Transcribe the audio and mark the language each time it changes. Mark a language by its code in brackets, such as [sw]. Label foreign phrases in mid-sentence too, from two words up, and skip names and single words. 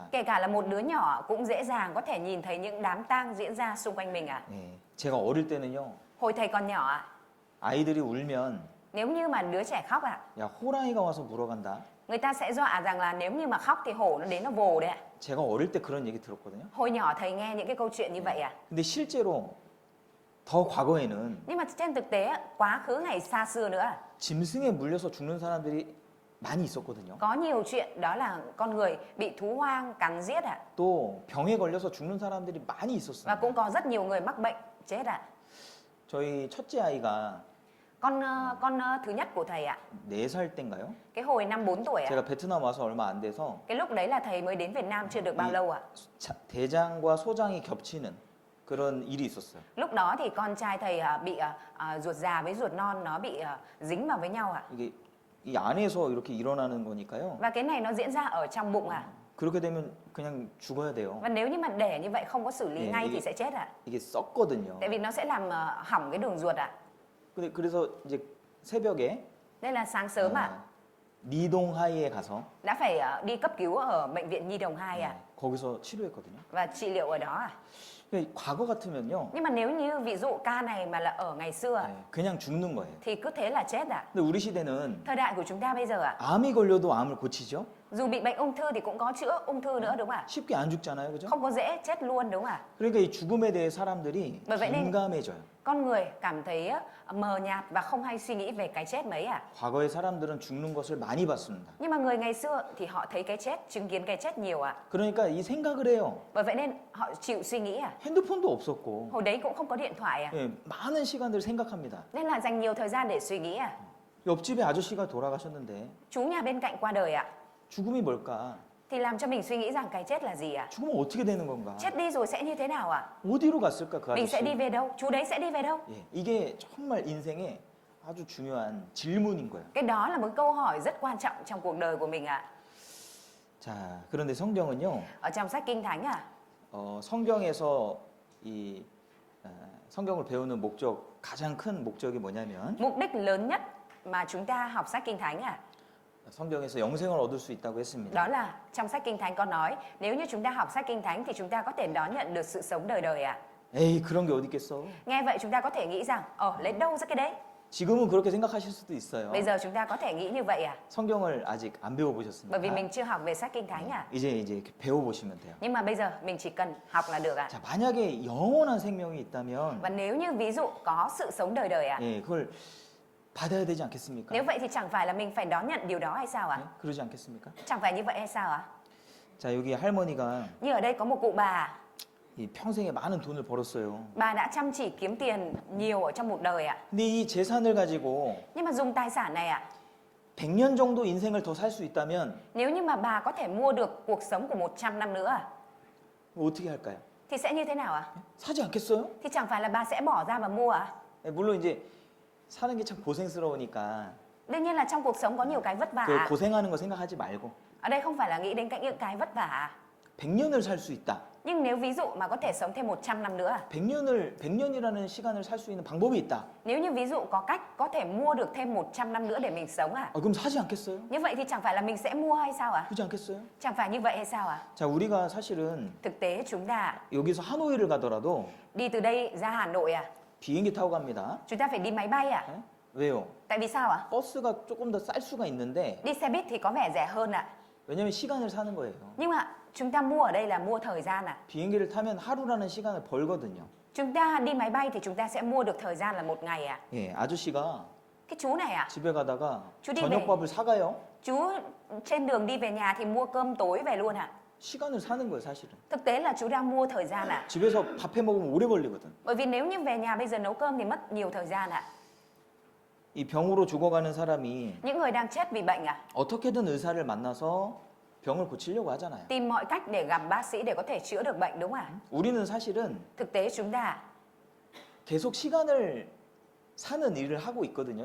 [vi] kể cả là một đứa nhỏ cũng dễ dàng có thể nhìn thấy những đám tang diễn ra xung quanh mình [ko] 예, 제가 어릴 때는요, [vi] Hồi thầy còn nhỏ [ko] 아이들이 울면 [vi] nếu như mà đứa trẻ khóc [ko] 야, 호랑이가 와서 물어간다. [vi] người ta sẽ dọa rằng là nếu như mà khóc thì hổ nó đến nó vồ đấy [ko] 제가 어릴 때 그런 얘기 들었거든요. [vi] Hồi nhỏ thầy nghe những cái câu chuyện như vậy [ko] 근데 실제로 더 과거에는 [vi] Nhưng mà trên thực tế quá khứ ngày xa xưa nữa [ko] 짐승에 물려서 죽는 사람들이 많이 있었거든요. [vi] có nhiều chuyện đó là con người bị thú hoang cắn giết [ko] 또 병에 걸려서 죽는 사람들이 많이 [vi] và [ko] 있었어요. [vi] cũng có rất nhiều người mắc bệnh chết [ko] 저희 첫째 아이가 [vi] con thứ nhất của thầy [ko] 4살 때인가요? [vi] cái hồi năm 4 tuổi [ko] 제가 베트남 와서 얼마 안 돼서 [vi] cái lúc đấy là thầy mới đến Việt Nam chưa được bao lâu [ko] 대장과 소장이 겹치는 그런 일이 있었어요. [vi] Lúc đó thì con trai thầy bị ruột già với ruột non nó bị dính vào với nhau [ko] 이게 이 안에서 이렇게 일어나는 거니까요. [vi] Và cái này nó diễn ra ở trong bụng [ko] 그렇게 되면 그냥 죽어야 돼요. [vi] Và nếu như mà để như vậy không có xử lý [ko] 네, [vi] ngay [ko] 이게- [vi] thì sẽ chết [ko] 이게 썩거든요. [vi] Tại vì nó sẽ làm hỏng cái đường ruột [ko] 근데 그래서 이제 새벽에 [vi] Nên là sáng sớm [ko] 니동하이에 가서 [vi] đã phải đi cấp cứu ở bệnh viện Nhi Đồng 2 [ko] 거기서 치료했거든요. [vi] và trị liệu ở đó [ko] 근데 과거 같으면요, [vi] Nhưng mà nếu như ví dụ ca này mà là ở ngày xưa [ko] 그냥 죽는 거예요. [vi] thì cứ thế là chết [ko] 근데 우리 시대는 [vi] Thời đại của chúng ta bây giờ [ko] 암이 걸려도 암을 고치죠. [vi] dù bị bệnh ung thư thì cũng có chữa ung thư nữa đúng không [ko] 쉽게 안 죽잖아요, 그죠? [vi] Không có dễ chết luôn đúng không [ko] 그러니까 이 죽음에 대해 사람들이 [vi] Bởi vậy nên- [ko] 민감해져요. [vi] Con người cảm thấy mờ nhạt và không hay suy nghĩ về cái chết mấy [ko] 과거의 사람들은 죽는 것을 많이 봤습니다. [vi] Nhưng mà người ngày xưa thì họ thấy cái chết, chứng kiến cái chết nhiều [ko] 그러니까 이 생각을 해요. [vi] Bởi vậy nên họ chịu suy nghĩ [ko] 핸드폰도 없었고, [vi] Hồi đấy cũng không có điện thoại [ko] 예, 많은 시간들을 생각합니다. [vi] Nên là dành nhiều thời gian để suy nghĩ [ko] 옆집에 아저씨가 돌아가셨는데 [vi] Chú nhà bên cạnh qua đời [ko] 죽음이 뭘까? [vi] Thì làm cho mình suy nghĩ rằng cái chết là gì [ko] 죽으면 어떻게 되는 건가? [vi] Chết đi rồi sẽ như thế nào [ko] 어디로 갔을까 그 [vi] Mình sẽ đi [ko] 아저씨? [vi] về đâu? Chú đấy sẽ đi về đâu? [ko] 예, 이게 정말 인생의 아주 중요한 질문인 거예요. [vi] Cái đó là một câu hỏi rất quan trọng trong cuộc đời của mình [ko] 자, 그런데 성경은요, [vi] Ở trong sách Kinh Thánh [ko] 성경에서 이 성경을 배우는 목적, 가장 큰 목적이 뭐냐면 [vi] Mục đích lớn nhất mà chúng ta học sách Kinh Thánh [ko] 성경에서 영생을 얻을 수 있다고 했습니다. [vi] Đó là trong sách Kinh Thánh có nói Nếu như chúng ta học sách Kinh Thánh thì chúng ta có thể đón nhận được sự sống đời đời [ko] 에이, 그런 게 어디 있겠어? [vi] Nghe vậy chúng ta có thể nghĩ rằng lấy đâu ra cái đấy [ko] 지금은 그렇게 생각하실 수도 있어요. [vi] Bây giờ chúng ta có thể nghĩ như vậy [ko] 성경을 아직 안 배워보셨습니까? [vi] Bởi vì mình chưa học về sách Kinh Thánh [ko] 이제 이렇게 배워보시면 돼요. [vi] Nhưng mà bây giờ mình chỉ cần học là được [ko] 자, 만약에 영원한 생명이 있다면 [vi] Và nếu như ví dụ có sự sống đời đời [ko] 예, 그걸 받아야 되지 않겠습니까? [vi] Nếu vậy thì chẳng phải là mình phải đón nhận điều đó hay sao [ko] 예? 그러지 않겠습니까? [vi] Chẳng phải như vậy hay sao [ko] 자, 여기 할머니가 [vi] Như ở đây có một cụ bà [ko] 이 평생에 많은 돈을 벌었어요. [vi] Bà đã chăm chỉ kiếm tiền nhiều ở trong một đời [ko] 근데 이 재산을 가지고 [vi] Nhưng mà dùng tài sản này [ko] 100년 정도 인생을 더 살 수 있다면 [vi] Nếu như mà bà có thể mua được cuộc sống của 100 năm nữa [ko] 어떻게 할까요? [vi] Thì sẽ như thế nào [ko] 사지 않겠어요? [vi] Thì chẳng phải là bà sẽ bỏ ra và mua [ko] 예, 물론 이제 사는 게 참 고생스러우니까 [vi] Đương nhiên là trong cuộc sống có nhiều cái vất vả [ko] 그 고생하는 거 생각하지 말고 [vi] Ở đây không phải là nghĩ đến những cái vất vả [ko] 100년을 살 수 있다. [vi] Nhưng nếu ví dụ mà có thể sống thêm 100 năm nữa [ko] 100년이라는 시간을 살 수 있는 방법이 있다. [vi] Nếu như ví dụ có cách có thể mua được thêm 100 năm nữa để mình sống [ko] 그럼 사지 않겠어요? [vi] Như vậy thì chẳng phải là mình sẽ mua hay sao [ko] 그렇지 않겠어요? [vi] Chẳng phải như vậy hay sao [ko] 자, 우리가 사실은 [vi] Thực tế chúng ta [ko] 여기서 하노이를 가더라도 [vi] đi từ đây ra Hà Nội [ko] 비행기 타고 갑니다. [vi] Chúng ta phải đi máy bay [ko] 예? 왜요? [vi] Tại vì sao [ko] 버스가 조금 더 쌀 수가 있는데 [vi] Đi xe buýt thì có vẻ rẻ hơn [ko] 왜냐면 시간을 사는 거예요. [vi] Nhưng mà chúng ta mua ở đây là mua thời gian [ko] 비행기를 타면 하루라는 시간을 벌거든요. [vi] Chúng ta đi máy bay thì chúng ta sẽ mua được thời gian là một ngày [ko] 예, 아저씨가 [vi] Cái chú này [ko] 집에 가다가 [vi] chú đi [ko] 저녁밥을 사가요. [vi] Chú trên đường đi về nhà thì mua cơm tối về luôn [ko] 시간을 사는 거예요, 사실은. [vi] Thực tế là chú đang mua thời gian [ko] 집에서 밥 해 먹으면 오래 걸리거든. [vi] Bởi vì nếu như về nhà bây giờ nấu cơm thì mất nhiều thời gian [ko] 이 병으로 죽어가는 사람이 [vi] Những người đang chết vì bệnh à? [ko] 어떻게든 의사를 만나서 병을 고치려고 하잖아요. [vi] Tìm mọi cách để gặp bác sĩ để có thể chữa được bệnh đúng không ạ? [ko] 우리는 사실은 [vi] Thực tế chúng ta [ko] 계속 시간을 사는 일을 하고 있거든요.